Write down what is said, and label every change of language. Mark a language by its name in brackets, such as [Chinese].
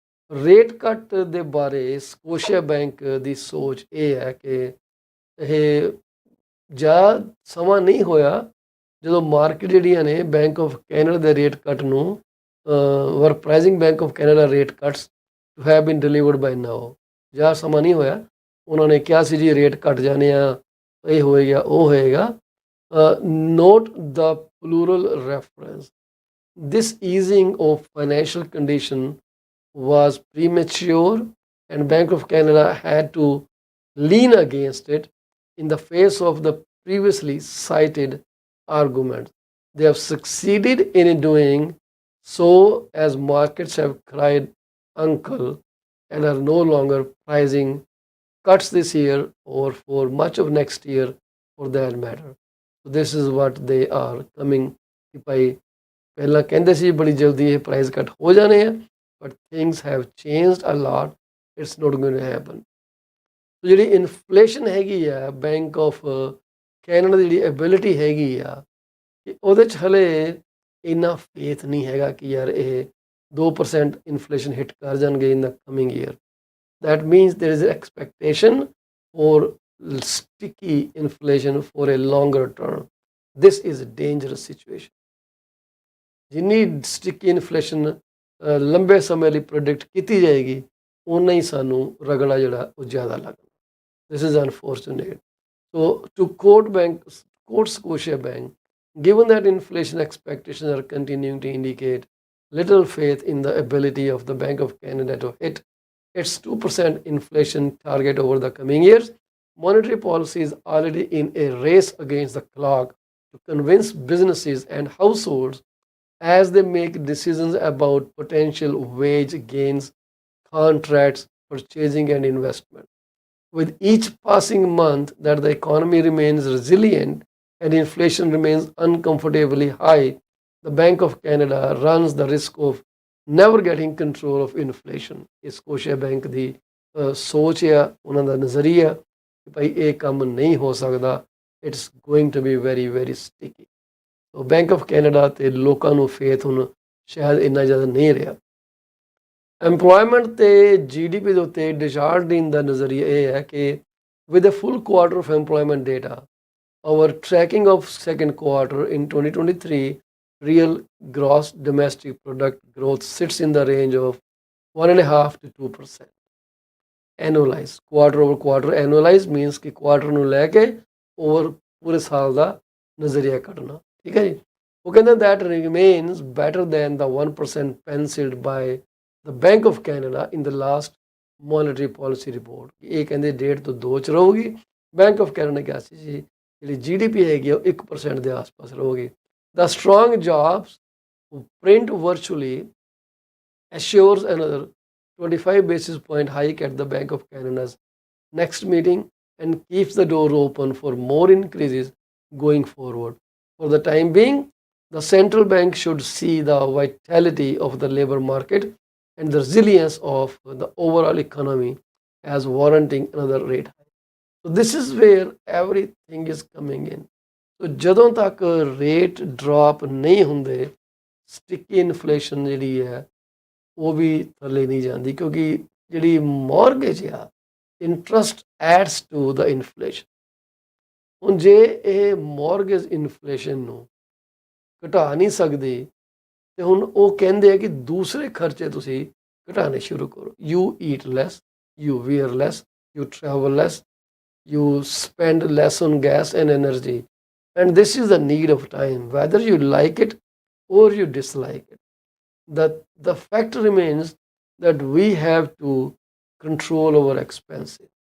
[Punjabi] Rate ਕੱਟ ਦੇ ਬਾਰੇ ਸਕੋਸ਼ੀਆ ਬੈਂਕ ਦੀ ਸੋਚ ਇਹ ਹੈ ਕਿ ਇਹ ਜਾਂ ਸਮਾਂ ਨਹੀਂ ਹੋਇਆ ਜਦੋਂ ਮਾਰਕੀਟ ਜਿਹੜੀਆਂ ਨੇ ਬੈਂਕ ਆਫ ਕੈਨੇਡਾ ਦੇ ਰੇਟ ਕੱਟ ਨੂੰ ਵਰ [English] pricing Bank of Canada rate cuts to have been delivered by now, [Punjabi] ਜਾਂ ਸਮਾਂ ਨਹੀਂ ਹੋਇਆ ਉਹਨਾਂ ਨੇ ਕਿਹਾ ਸੀ ਜੀ ਰੇਟ ਘਟ ਜਾਣੇ ਆ, ਇਹ ਹੋਏਗਾ ਉਹ ਹੋਏਗਾ। Note ਦਾ plural reference, [English] this easing of financial condition was premature and Bank of Canada had to lean against it in the face of the previously cited arguments. They have succeeded in doing so as markets have cried uncle and are no longer pricing cuts this year or for much of next year for that matter. So this is what they are coming by. [Punjabi] ਪਹਿਲਾਂ ਕਹਿੰਦੇ ਸੀ ਬੜੀ ਜਲਦੀ ਇਹ price ਕੱਟ ਹੋ ਜਾਣੇ ਆ, [English] But things have changed a lot, it's not going to happen. [Punjabi] ਸੋ ਜਿਹੜੀ ਇਨਫਲੇਸ਼ਨ ਹੈਗੀ ਆ ਬੈਂਕ ਆਫ ਕੈਨੇਡਾ ਦੀ ਜਿਹੜੀ ਐਬਿਲਿਟੀ ਹੈਗੀ ਆ ਕਿ ਉਹਦੇ 'ਚ ਹਲੇ ਇੰਨਾ ਫੇਥ ਨਹੀਂ ਹੈਗਾ ਕਿ ਯਾਰ ਇਹ 2% ਇਨਫਲੇਸ਼ਨ ਹਿੱਟ ਕਰ ਜਾਣਗੇ [English] In the coming year. That means there is expectation for sticky inflation for a longer term. This is a dangerous situation. [Punjabi] ਜਿੰਨੀ ਸਟਿਕੀ ਇਨਫਲੇਸ਼ਨ ਲੰਬੇ ਸਮੇਂ ਲਈ ਪ੍ਰੋਡਿਕਟ ਕੀਤੀ ਜਾਏਗੀ ਓਨਾ ਹੀ ਸਾਨੂੰ ਰਗੜਾ ਜਿਹੜਾ ਉਹ ਜ਼ਿਆਦਾ ਲੱਗਦਾ। [English] This is unfortunate. So to quote Scotiabank, given that inflation expectations are continuing to indicate little faith in the ability of the Bank of Canada to hit its 2% inflation target over the coming years, monetary policy is already in a race against the clock to convince businesses and households as they make decisions about potential wage gains, contracts, purchasing, and investment. With each passing month that the economy remains resilient and inflation remains uncomfortably high, the Bank of Canada runs the risk of never getting control of inflation. [Punjabi] ਇਹ Scotia bank ਦੀ ਸੋਚ ਆ, ਉਹਨਾਂ ਦਾ ਨਜ਼ਰੀਆ ਕਿ ਭਾਈ ਇਹ ਕੰਮ ਨਹੀਂ ਹੋ ਸਕਦਾ, [English] It's going to be very very sticky. [Punjabi] Bank of Canada ਤੇ ਲੋਕਾਂ ਨੂੰ ਫੇਥ ਹੁਣ ਸ਼ਾਇਦ ਇੰਨਾ ਜ਼ਿਆਦਾ ਨਹੀਂ ਰਿਹਾ। ਐਮਪਲੋਇਮੈਂਟ ਤੇ GDP ਦੇ ਉੱਤੇ ਡਿਸ਼ਾਰਡਿੰਗ ਦਾ ਨਜ਼ਰੀਆ ਇਹ ਹੈ ਕਿ [English] With a full quarter of employment data, our tracking of second quarter in 2023 real gross domestic product growth sits in the range of 1.5 to 2%. Annualized, quarter over quarter, annualized means [Punjabi] कि quarter ਨੂੰ ਲੈ ਕੇ over ਪੂਰੇ ਸਾਲ ਦਾ ਨਜ਼ਰੀਆ ਕੱਢਣਾ, ਠੀਕ ਹੈ ਜੀ। ਉਹ ਕਹਿੰਦੇ [English] that remains better than the 1% penciled by the Bank of Canada in the last monetary policy report। [Punjabi] ਇਹ ਕਹਿੰਦੇ 1.5 ਤੋਂ 2 ਚ ਰਹੂਗੀ। ਬੈਂਕ ਆਫ ਕੈਨੇਡਾ ਨੇ ਕਿਹਾ ਸੀ ਜੀ ਜਿਹੜੀ GDP ਹੈਗੀ ਉਹ 1% ਦੇ ਆਸ-ਪਾਸ ਰਹੂਗੀ। [English] The strong jobs print virtually assures another 25 basis point hike at the Bank of Canada's next meeting and keeps the door open for more increases going forward. For the time being, the central bank should see the vitality of the labor market and the resilience of the overall economy as warranting another rate hike. So this is where everything is coming in. [Punjabi] So ਜਦੋਂ ਤੱਕ rate drop ਨਹੀਂ ਹੁੰਦੇ, sticky inflation ਜਿਹੜੀ ਹੈ ਉਹ ਵੀ ਥੱਲੇ ਨਹੀਂ ਜਾਂਦੀ, ਕਿਉਂਕਿ ਜਿਹੜੀ ਮੌਰਗੇਜ ਆ [English] Interest adds to the inflation. [Punjabi] ਹੁਣ ਜੇ ਇਹ ਮੌਰਗੇਜ ਇਨਫਲੇਸ਼ਨ ਨੂੰ ਘਟਾ ਨਹੀਂ ਸਕਦੀ ਤੇ ਹੁਣ ਉਹ ਕਹਿੰਦੇ ਆ ਕਿ ਦੂਸਰੇ ਖਰਚੇ ਤੁਸੀਂ ਘਟਾਉਣੇ ਸ਼ੁਰੂ ਕਰੋ। [English] You eat less, you wear less, you travel less, you spend less on gas and energy, and this is the need of time, whether you like it or you dislike it. The fact remains that we have to control our expenses.